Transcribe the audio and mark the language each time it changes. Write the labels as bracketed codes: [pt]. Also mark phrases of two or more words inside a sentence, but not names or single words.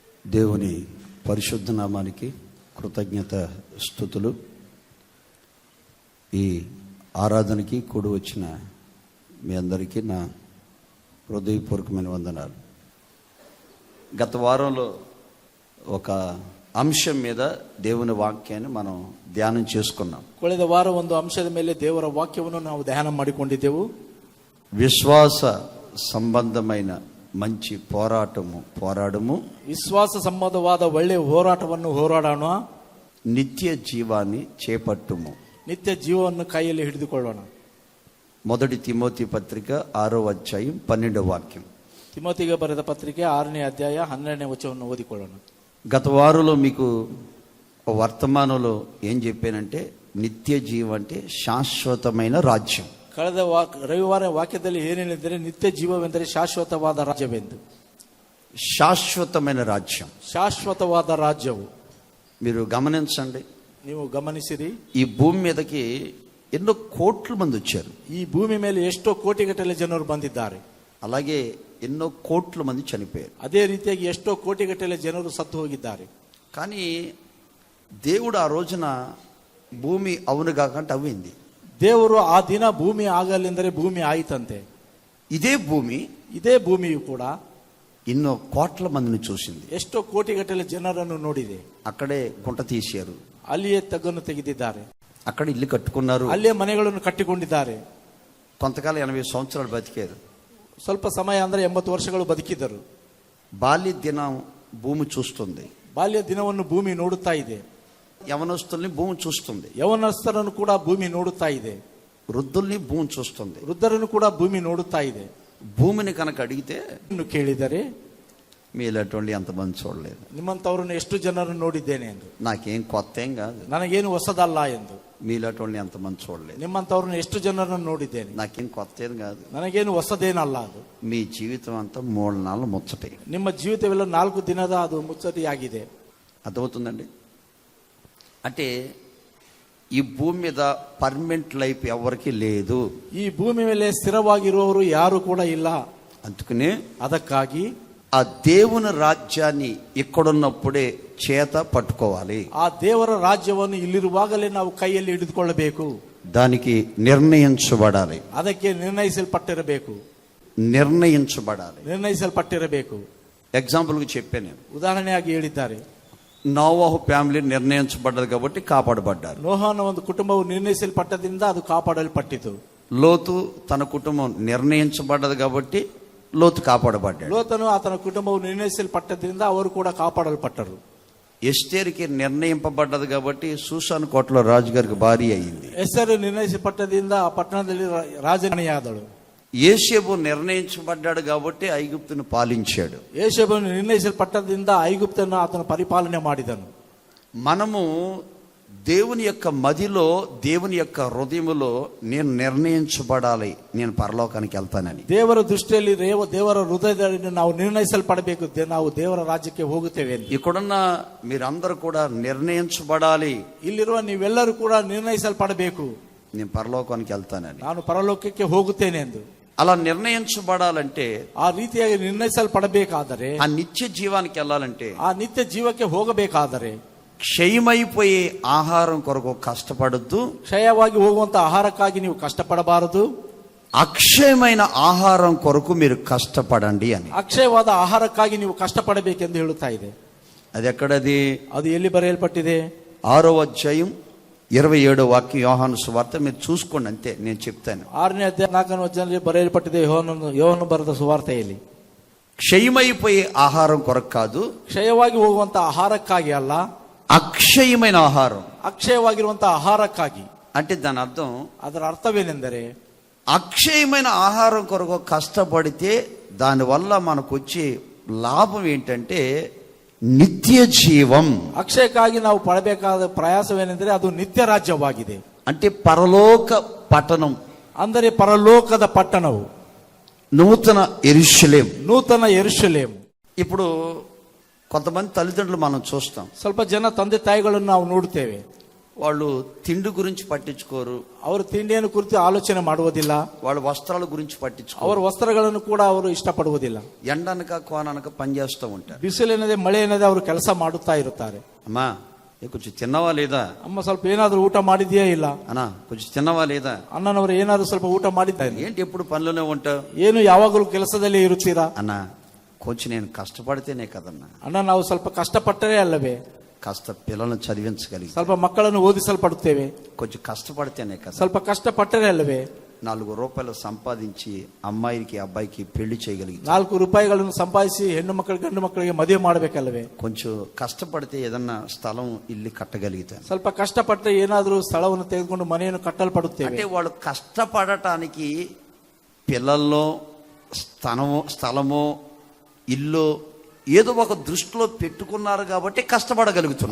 [te] దేవుని పరిశుద్ధ నామానికి కృతజ్ఞత స్తుతులు. ఈ ఆరాధనకి కూడి వచ్చిన మీ అందరికీ నా హృదయపూర్వకమైన వందనాలు. గత వారంలో ఒక ಅಂಶ మీద దేవుని ವಾಕ್ಯಾన్ని మనం ಧ್ಯಾನ చేసుకున్నాం. [kn] ಕಳೆದ ವಾರ ಒಂದು ಅಂಶದ ಮೇಲೆ ದೇವರ ವಾಕ್ಯವನ್ನು ನಾವು ಧ್ಯಾನ ಮಾಡಿಕೊಂಡಿದ್ದೆವು. [te] విశ్వాಸ సంబంధమైన మంచి పోరాడము [kn] విశ్వాಸ ಸಂಬಂಧವಾದ ಒಳ್ಳೆಯ ಹೋರಾಟವನ್ನು ಹೋರಾಡೋಣ. [te] నిత్య జీవాన్ని చేపట్టుము, [kn] నిత్య జీవವನ್ನು ಕೈಯಲ್ಲಿ ಹಿಡಿದುಕೊಳ್ಳೋಣ. [te] మొదటి తిమోతి పత్రిక 6వ అధ్యాయం 12వ వాక్యం. [kn] తిమోతిಗೆ ಬರೆದ ಪತ್ರಿಕೆ 6ನೇ ಅಧ್ಯಾಯ 12ನೇ ವಚನವನ್ನು ಓದಿಕೊಳ್ಳೋಣ. [te] గత వారంలో మీకు వర్తమానంలో ఏం చెప్పానంటే నిత్య జీవం అంటే శాశ్వతమైన రాజ్యం. [kn] ಕಳೆದ ರವಿವಾರ ವಾಕ್ಯದಲ್ಲಿ ಏನೇನಿದ್ದರೆ ನಿತ್ಯ ಜೀವವೆಂದರೆ ಶಾಶ್ವತವಾದ ರಾಜ್ಯವೆಂದು. [te] శాశ్వతమైన రాజ్యం, [kn] ಶಾಶ್ವತವಾದ ರಾಜ್ಯವು. [te] మీరు గమనించండి, [kn] ನೀವು ಗಮನಿಸಿರಿ, [te] ఈ భూమి మీదకి ఎన్నో కోట్ల మంది వచ్చారు. [kn] ఈ భూమి ಮೇಲೆ ಎಷ್ಟೋ ಕೋಟಿಗಟ್ಟಲೆ ಜನರು ಬಂದಿದ್ದಾರೆ. [te] అలాగే ఎన్నో కోట్ల మంది చనిపోయారు. [kn] ಅದೇ ರೀತಿಯಾಗಿ ಎಷ್ಟೋ ಕೋಟಿಗಟ್ಟಲೆ ಜನರು ಸತ್ತು ಹೋಗಿದ್ದಾರೆ. [te] కానీ దేవుడు ఆ రోజున భూమి అవును కాకంటే అవ్వింది. [kn] ದೇವರು ಆ ದಿನ ಭೂಮಿ ಆಗಲೆಂದರೆ ಭೂಮಿ ಆಯಿತಂತೆ. ಇದೇ ಭೂಮಿಯು ಕೂಡ [te] ఎన్నో కోట్ల మందిని చూసింది. [kn] ಎಷ್ಟೋ ಕೋಟಿಗಟ್ಟಲೆ ಜನರನ್ನು ನೋಡಿದೆ. [te] అక్కడే గుంట తీశారు, [kn] ಅಲ್ಲಿಯೇ ತಗ್ಗನ್ನು ತೆಗೆದಿದ್ದಾರೆ, [te] అక్కడ ఇల్లు కట్టుకున్నారు, [kn] ಅಲ್ಲೇ ಮನೆಗಳನ್ನು ಕಟ್ಟಿಕೊಂಡಿದ್ದಾರೆ. [te] కొంతకాలం 80 సంవత్సరాలు బతికారు. [kn] ಸ್ವಲ್ಪ ಸಮಯ ಅಂದ್ರೆ 80 ವರ್ಷಗಳು ಬದುಕಿದರು. [te] బాల్య దినం భూమి చూస్తుంది, [kn] ಬಾಲ್ಯ ದಿನವನ್ನು ಭೂಮಿ ನೋಡುತ್ತಾ ಇದೆ. [te] యవనస్తుల్ని భూమి చూస్తుంది, [kn] ಯೌವನಸ್ಥರನ್ನು ಕೂಡ ಭೂಮಿ ನೋಡುತ್ತಾ ಇದೆ. [te] వృద్ధుల్ని భూమి చూస్తుంది, [kn] ವೃದ್ಧರನ್ನು ಕೂಡ ಭೂಮಿ ನೋಡುತ್ತಾ ಇದೆ. [te] భూమిని కనుక అడిగితే [kn] ಕೇಳಿದರೆ [te] మీలాంటి ఎంతమంది చూడలేదు, [kn] ನಿಮ್ಮಂತವರನ್ನು ಎಷ್ಟು ಜನರನ್ನು ನೋಡಿದ್ದೇನೆ ಎಂದು, [te] నాకేం కొత్త ఏం కాదు, [kn] ನನಗೇನು ಹೊಸದಲ್ಲ ಎಂದು. [te] మీలాంటి ఎంతమంది చూడలేదు, [kn] ನಿಮ್ಮಂತವರನ್ನು ಎಷ್ಟು ಜನರನ್ನು ನೋಡಿದ್ದೇನೆ, [te] నాకేం కొత్త ఏం కాదు, [kn] ನನಗೇನು ಹೊಸದೇನಲ್ಲ ಅದು. [te] మీ జీవితం అంతా 3 నాళ్ళు ముచ్చటే. [kn] ನಿಮ್ಮ ಜೀವಿತವೆಲ್ಲ 4 ದಿನದ ಅದು ಮುಚ್ಚಟಿಯಾಗಿದೆ. [te] అర్థమవుతుందండి? అంటే ఈ భూమి మీద [en] permanent life [te] ఎవరికి లేదు. [kn] ಈ ಭೂಮಿ ಮೇಲೆ ಸ್ಥಿರವಾಗಿರುವವರು ಯಾರು ಕೂಡ ಇಲ್ಲ. [te] అందుకనే [kn] ಅದಕ್ಕಾಗಿ [te] ఆ దేవుని రాజ్యాన్ని ఇక్కడున్నప్పుడే చేత పట్టుకోవాలి. [kn] ಆ ದೇವರ ರಾಜ್ಯವನ್ನು ಇಲ್ಲಿರುವಾಗಲೇ ನಾವು ಕೈಯಲ್ಲಿ ಹಿಡಿದುಕೊಳ್ಳಬೇಕು. [te] దానికి నిర్ణయించబడాలి, [kn] ಅದಕ್ಕೆ ನಿರ್ಣಯಿಸಲ್ಪಟ್ಟಿರಬೇಕು. [te] నిర్ణయించబడాలి. ఎగ్జాంపుల్గా చెప్పాను, [kn] ఉదాహರಣೆಯಾಗಿ ಹೇಳಿದ್ದಾರೆ. [te] నోవాహు ఫ్యామిలీ నిర్ణయించబడ్డది కాబట్టి కాపాడబడ్డారు. [kn] ನೋಹನ ಒಂದು ಕುಟುಂಬವು ನಿರ್ಣಯಿಸಲ್ಪಟ್ಟದಿಂದ ಅದು ಕಾಪಾಡಲ್ಪಟ್ಟಿತು. [te] లోతు తన కుటుంబం నిర్ణయించబడ్డది కాబట్టి లోతు కాపాడబడ్డాడు. [kn] ಲೋತನು ಆತನ ಕುಟುಂಬವು ನಿರ್ಣಯಿಸಲ್ಪಟ್ಟದ್ರಿಂದ ಅವರು ಕೂಡ ಕಾಪಾಡಲ್ಪಟ್ಟರು. [te] ఎస్తేరుకి నిర్ణయింపబడ్డది కాబట్టి సూసాను కోటలో రాజుగారికి భార్య అయింది. [kn] ಎಸ್ತೇರು ನಿರ್ಣಯಿಸಲ್ಪಟ್ಟದಿಂದ ಆ ಪಟ್ಟಣದಲ್ಲಿ ರಾಜರಾಣಿಯಾದಳು. [te] యోసేపు నిర్ణయించబడ్డాడు కాబట్టి ఐగుప్తును పాలించాడు. యోసేపు నిర్ణయించల్పట్టದಿಂದ ఐగుప్తును అతను పరిపాలన ಮಾಡಿದನು. మనము దేవుని యొక్క మదిలో, దేవుని యొక్క హృదయములో నేను నిర్ణయించబడాలి, నేను పరలోకానికి వెళ్తానని. [kn] ದೇವರ ದೃಷ್ಟಿಯಲ್ಲಿ ದೇವರ ಹೃದಯದಲ್ಲಿ ನಾವು ನಿರ್ಣಯಿಸಲ್ಪಡಬೇಕು, ನಾವು ದೇವರ ರಾಜ್ಯಕ್ಕೆ ಹೋಗುತ್ತೇವೆ. [te] ఇక్కడున్న మీరందరూ కూడా నిర్ణయించబడాలి. [kn] ಇಲ್ಲಿರುವ ನೀವೆಲ್ಲರೂ ಕೂಡ ನಿರ್ಣಯಿಸಲ್ಪಡಬೇಕು, [te] నేను పరలోకానికి వెళ్తానని, [kn] ನಾನು ಪರಲೋಕಕ್ಕೆ ಹೋಗುತ್ತೇನೆ ಎಂದು. [te] అలా నిర్ణయించబడాలంటే, [kn] ಆ ರೀತಿಯಾಗಿ ನಿರ್ಣಯಿಸಲ್ಪಡಬೇಕಾದರೆ, [te] ఆ నిత్య జీవానికి వెళ్ళాలంటే, [kn] ಆ ನಿತ್ಯ ಜೀವಕ್ಕೆ ಹೋಗಬೇಕಾದರೆ [te] క్షయమైపోయే ఆహారం కొరకు కష్టపడద్దు, [kn] ಕ್ಷಯವಾಗಿ ಹೋಗುವಂತ ಆಹಾರಕ್ಕಾಗಿ ನೀವು ಕಷ್ಟಪಡಬಾರದು, [te] అక్షయమైన ఆహారం కొరకు మీరు కష్టపడండి అని. [kn] ಅಕ್ಷಯವಾದ ಆಹಾರಕ್ಕಾಗಿ ನೀವು ಕಷ್ಟಪಡಬೇಕೆಂದು ಹೇಳುತ್ತಾ ಇದೆ. [te] అది ఎక్కడది? [kn] ಅದು ಎಲ್ಲಿ ಬರೆಯಲ್ಪಟ್ಟಿದೆ? [te] 6వ అధ్యాయం 27వ వాక్యం యోహాను సువార్త. మీరు చూసుకోండి, అంతే, నేను చెప్తాను. [kn] 6ನೇ ಅಧ್ಯಾಯ 4ನೇ ವಚನದಲ್ಲಿ ಬರೆಯಲ್ಪಟ್ಟಿದೆ. ಯೋಹಾನನು ಬರೆದ ಸುವಾರ್ತೆಯಲ್ಲಿ [te] క్షయమైపోయే ఆహారం కొరకు కాదు, [kn] ಕ್ಷಯವಾಗಿ ಹೋಗುವಂತ ಆಹಾರಕ್ಕಾಗಿ ಅಲ್ಲ, [te] అక్షయమైన ఆహారం, [kn] ಅಕ್ಷಯವಾಗಿರುವಂತ ಆಹಾರಕ್ಕಾಗಿ. [te] అంటే దాని అర్థం, [kn] ಅದರ ಅರ್ಥವೇನೆಂದರೆ [te] అక్షయమైన ఆహారం కొరకు కష్టపడితే దానివల్ల మనకు వచ్చే లాభం ఏంటంటే నిత్య జీవం. [kn] ಅಕ್ಷಯಕ್ಕಾಗಿ ನಾವು ಪಡಬೇಕಾದ ಪ್ರಯಾಸವೇನೆಂದರೆ ಅದು ನಿತ್ಯ ರಾಜ್ಯವಾಗಿದೆ. [te] అంటే పరలోక పట్టణం, [kn] ಅಂದರೆ ಪರಲೋಕದ ಪಟ್ಟಣವು, [te] నూతన యెరూషలేం. నూతన యెరూషలేం. ఇప్పుడు కొంతమంది తల్లిదండ్రులు మనం చూస్తాం, [kn] ಸ್ವಲ್ಪ ಜನ ತಂದೆ ತಾಯಿಗಳನ್ನು ನಾವು ನೋಡುತ್ತೇವೆ. [te] వాళ్ళు తిండి గురించి పట్టించుకోరు, [kn] ಅವರು ತಿಂಡಿಯನ್ನು ಕುರಿತು ಆಲೋಚನೆ ಮಾಡುವುದಿಲ್ಲ, [te] వాళ్ళ వస్త్రాల గురించి పట్టించుకోరు, [kn] ಅವರ ವಸ್ತ್ರಗಳನ್ನು ಕೂಡ ಅವರು ಇಷ್ಟಪಡುವುದಿಲ್ಲ. [te] ఎండనక కోననక పనిచేస్తూ ఉంటారు. [kn] ಬಿಸಿಲೇನದೆ ಮಳೆ ಏನದೆ ಅವರು ಕೆಲಸ ಮಾಡುತ್ತಾ ಇರುತ್ತಾರೆ. [te] అమ్మా కొంచెం తిన్నవా లేదా, [kn] ಅಮ್ಮ ಸ್ವಲ್ಪ ಏನಾದ್ರೂ ಊಟ ಮಾಡಿದ್ಯಾ ಇಲ್ಲ, [te] అన్నా కొంచెం తిన్నవా లేదా, [kn] ಅಣ್ಣನವರು ಏನಾದ್ರು ಸ್ವಲ್ಪ ಊಟ ಮಾಡಿದ್ದಾರೆ, [te] ఏంటి ఎప్పుడు పనిలోనే ఉంటావు, [kn] ಏನು ಯಾವಾಗಲೂ ಕೆಲಸದಲ್ಲಿ ಇರುತ್ತೀರಾ, [te] అన్నా కొంచెం నేను కష్టపడితేనే కదన్నా, [kn] ಅಣ್ಣ ನಾವು ಸ್ವಲ್ಪ ಕಷ್ಟಪಟ್ಟರೆ ಅಲ್ಲವೇ [te] కాస్త పిల్లలను చదివించగలిగి, [kn] ಸ್ವಲ್ಪ ಮಕ್ಕಳನ್ನು ಓದಿಸಲ್ಪಡುತ್ತೇವೆ, [te] కొంచెం కష్టపడితేనే కదా, [kn] ಸ್ವಲ್ಪ ಕಷ್ಟಪಟ್ಟರೆ ಅಲ್ಲವೇ [te] ₹4 సంపాదించి అమ్మాయికి అబ్బాయికి పెళ్లి చేయగలిగి, [kn] ₹4 ಸಂಪಾದಿಸಿ ಹೆಣ್ಣು ಮಕ್ಕಳಿಗೆ ಗಂಡು ಮಕ್ಕಳಿಗೆ ಮದುವೆ ಮಾಡಬೇಕಲ್ಲವೇ, [te] కొంచెం కష్టపడితే ఏదన్నా స్థలం ఇల్లు కట్టగలుగుతాను. [kn] ಸ್ವಲ್ಪ ಕಷ್ಟಪಟ್ಟರೆ ಏನಾದ್ರೂ ಸ್ಥಳವನ್ನು ತೆಗೆದುಕೊಂಡು ಮನೆಯನ್ನು ಕಟ್ಟಲ್ಪಡುತ್ತೇವೆ. [te] అంటే వాళ్ళు కష్టపడటానికి పిల్లల్లో స్థలమో ఇల్లు ఏదో ఒక దృష్టిలో పెట్టుకున్నారు కాబట్టి కష్టపడగలుగుతున్నారు.